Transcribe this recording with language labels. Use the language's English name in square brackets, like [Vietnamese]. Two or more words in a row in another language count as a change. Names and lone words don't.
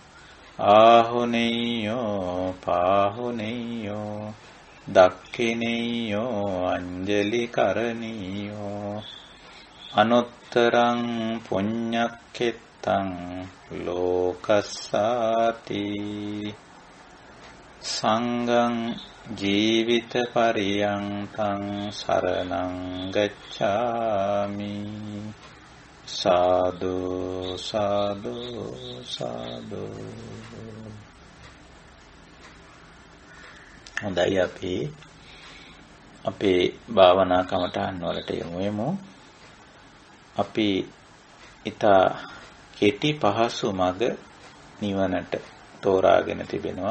[Pali] ආහුනේයෝ පාහුනේයෝ දක්ඛිනේයෝ අංජලි කරණීයෝ අනුත්තරං පුඤ්ඤක්ඛෙත්තං ලෝකස්සාති. සංඝං ජීවිත පරියන්තං සරණං ගච්ඡාමි. සාදු සාදු සාදු. [Sinhala] හොඳයි, අපි අපේ භාවනා කමටහන් වලට යමු. අපි ඊට කෙටි පහසු මඟ නිවනට තෝරාගෙන තිබෙනවා.